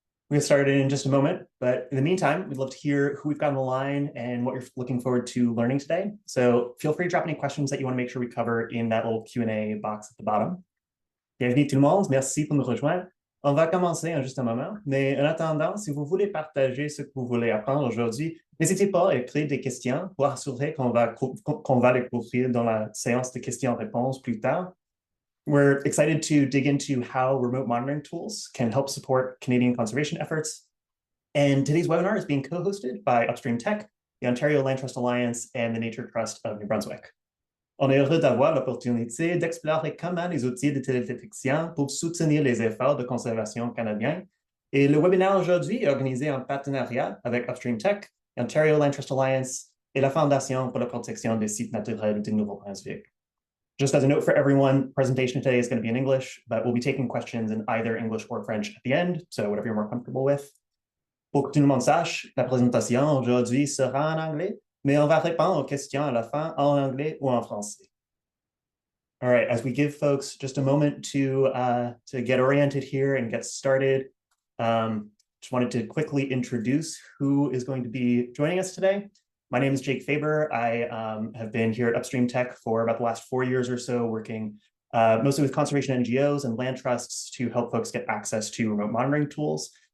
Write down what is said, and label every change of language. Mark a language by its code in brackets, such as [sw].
[en] We'll get started in just a moment, but in the meantime, we'd love to hear who we've got on the line and what you're looking forward to learning today. So feel free to drop any questions that you want to make sure we cover in that little Q&A box at the bottom. [fr] Bienvenue tout le monde, merci pour nous rejoindre. On va commencer en juste un moment, mais en attendant, si vous voulez partager ce que vous voulez apprendre aujourd'hui, n'hésitez pas à écrire des questions pour assurer qu'on va les couvrir dans la séance de questions-réponses plus tard. [en] We're excited to dig into how remote monitoring tools can help support Canadian conservation efforts. And today's webinar is being co-hosted by Upstream Tech, the Ontario Land Trust Alliance, and the Nature Trust of New Brunswick. [fr] On est heureux d'avoir l'opportunité d'explorer comment les outils de télédétection peuvent soutenir les efforts de conservation canadiens. Et le webinaire aujourd'hui est organisé en partenariat avec Upstream Tech, Ontario Land Trust Alliance et la Fondation pour la protection des sites naturels du Nouveau-Brunswick. [en] Just as a note for everyone, presentation today is going to be in English, but we'll be taking questions in either English or French at the end, so whatever you're more comfortable with. [fr] Pour que tout le monde sache, la présentation aujourd'hui sera en anglais, mais on va répondre aux questions à la fin en anglais ou en français. [en] All right, as we give folks just a moment to get oriented here and get started, just wanted to quickly introduce who is going to be joining us today. My name is Jake Faber. I have been here at Upstream Tech for about the last 4 years or so, working mostly with conservation NGOs and land trusts to help folks get access to remote monitoring tools.